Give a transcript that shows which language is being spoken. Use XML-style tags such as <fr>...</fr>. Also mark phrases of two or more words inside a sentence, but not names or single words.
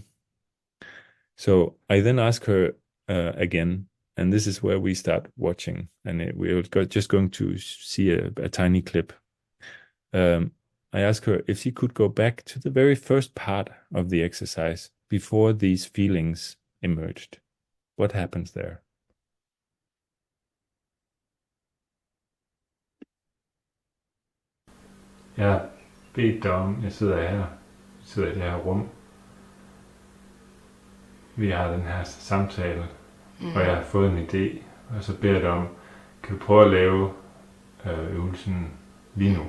<en>So I then ask her again, and this is where we start watching, and we're just going to see a tiny clip. I asked her if she could go back to the very first part of the exercise before these feelings emerged. What happens there?</en> <da>Jeg har bedt dig om, jeg sidder i det her rum. Vi har den her samtale, og jeg har fået en idé, og så beder jeg dig om, kan du prøve at lave øvelsen lige nu?</da>